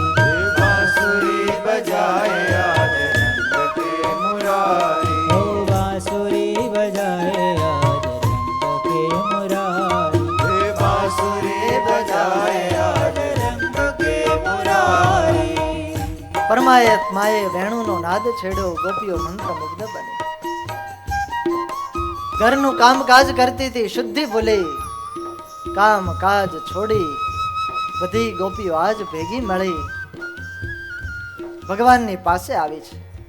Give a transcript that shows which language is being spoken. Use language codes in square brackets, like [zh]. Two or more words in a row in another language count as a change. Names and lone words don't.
[hi] हे बांसुरी बजाए आज रंग के मुरारी. ओ बांसुरी बजाए आज रंग के मुरारी, हे बांसुरी बजाए आज रंग के मुरारी. [gu] પરમાત્માએ વેણુનો નાદ છેડ્યો, ગોપીઓ મંત્રમુગ્ધ બની. ઘરનું કામકાજ કરતી હતી, શુદ્ધિ ભૂલી, કામકાજ છોડી બધી ગોપીઓ આજ ભેગી મળી ભગવાનની પાસે આવી છે.